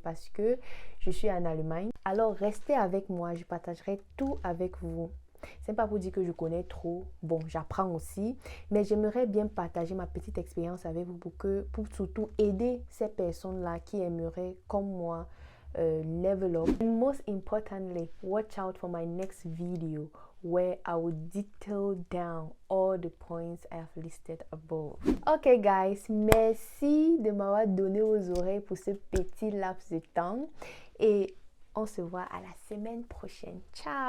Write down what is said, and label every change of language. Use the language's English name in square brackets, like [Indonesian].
[French] Parce que je suis en Allemagne. Alors restez avec moi, je partagerai tout avec vous. Ce n'est pas pour dire que je connais trop. Bon, j'apprends aussi. Mais j'aimerais bien partager ma petite expérience avec vous pour surtout aider ces personnes-là qui aimeraient, comme moi, level up. [English] And most importantly, watch out for my next video where I will detail down all the points I have listed above. Ok guys, [French] merci de m'avoir donné aux oreilles pour ce petit laps de temps. Et on se voit à la semaine prochaine. Ciao!